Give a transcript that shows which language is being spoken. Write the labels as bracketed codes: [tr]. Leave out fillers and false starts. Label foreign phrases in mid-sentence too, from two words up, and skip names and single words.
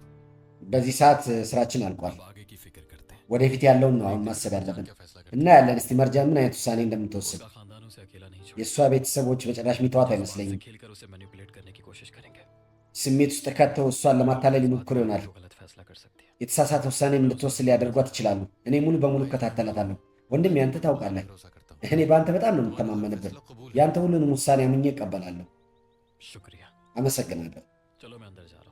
[am] በዚህ ሰዓት ስራችን አልቋል። [hi] अब आगे की फिक्र करते हैं। [am] ወደፊት ያለውን ነው አሁን ማሰብ ያለብን። [hi] क्या फैसला करते [am] እና याለን እስቲ መርጃን ምን አይነት ውሳኔ እንደምትወስድ። [hi] हैं? खानदानों से अकेला नहीं छोड़ [am] የእሷ ቤተሰቦች በጭራሽ የሚተዋት አይመስለኝም። [hi] खेलकर उसे मैनिपुलेट करने की कोशिश करेंगे। [am] ስሜት ውስጥ ከተው እሷን ለማታለል ሊሞክሩ ይሆናል። [hi] जो गलत फैसला कर सकती है। [am] የተሳሳተ ውሳኔም እንድትወስድ ሊያደርጓት ይችላሉ። እኔ ሙሉ በሙሉ እከታተላታለሁ። ወንድም ያንተ ታውቃለህ፣ [hi] भरोसा करता हूँ। [am] እኔ በአንተ በጣም ነው የምተማመንብህ። ያንተ ሁሉንም ውሳኔ አምኜ እቀበላለሁ። [hi] शुक्रिया। [am] አመሰግናለሁ። [hi] चलो मैं अंदर जा रहा हूँ।